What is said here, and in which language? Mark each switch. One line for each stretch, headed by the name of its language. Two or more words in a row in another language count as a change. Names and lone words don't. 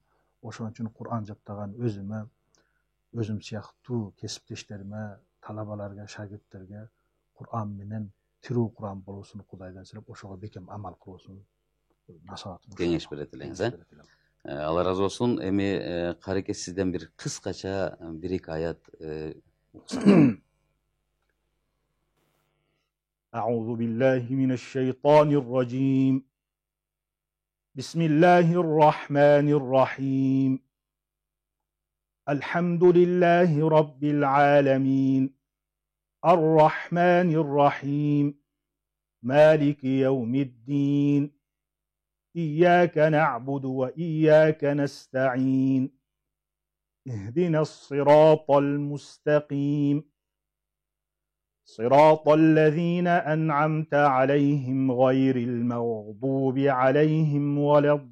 Kyrgyz: Ошон үчүн Кур'ан жаттаган өзүмө, өзүм сыяктуу кесиптештериме, талабаларга, шагирттерге Кур'ан менен тирүү Кур'ан болуусун Кудайдан сурап, ошого бекем амал кылуусун насаатым. Кеңеш берет элеңиз, Алла разы болсун. Эми кареке сизден бир кыскача бир-эки аят уксак.
Arabic: أعوذ بالله من الشيطان الرجيم بسم الله الرحمن الرحيم الحمد لله رب العالمين الرحمن الرحيم مالك يوم الدين إياك نعبد وإياك نستعين اهدنا الصراط المستقيم صراط الذين أنعمت عليهم غير المغضوب عليهم ولا